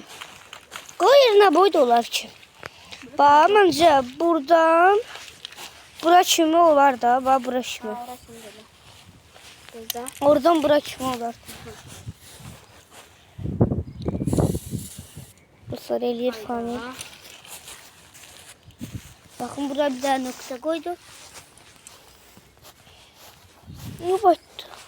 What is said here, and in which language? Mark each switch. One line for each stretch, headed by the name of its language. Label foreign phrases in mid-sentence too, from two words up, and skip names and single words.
Azerbaijani: Qala yerinə boy da olar ki. Bax, məncə buradan bura kimi olar da. Bax, bura kimi. Oradan bura kimi olar. Dostlar, eləyir fani.
Turkish: Bakın buraya bir tane nokta koydu. Ne baktı?